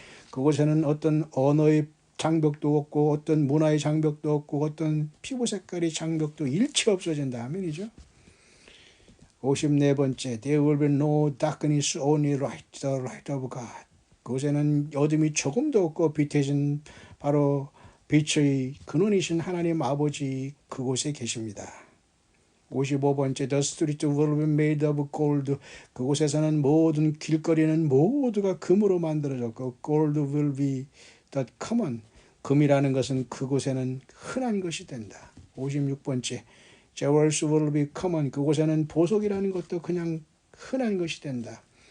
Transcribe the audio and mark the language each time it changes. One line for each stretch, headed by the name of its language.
Korean: 그곳에는 어떤 언어의 장벽도 없고 어떤 문화의 장벽도 없고 어떤 피부 색깔의 장벽도 일체 없어진다. 아멘이죠. 54번째,
English: There will be no darkness, only the light of God.
Korean: 그곳에는 어둠이 조금도 없고 빛해진 바로 빛의 근원이신 하나님 아버지 그곳에 계십니다.
English: 55번째, The street will be made of gold.
Korean: 그곳에서는 모든 길거리는 모두가 금으로 만들어졌고
English: Gold will be the common.
Korean: 금이라는 것은 그곳에는 흔한 것이 된다.
English: 56번째, Jewels will be common.
Korean: 그곳에는 보석이라는 것도 그냥 흔한 것이 된다.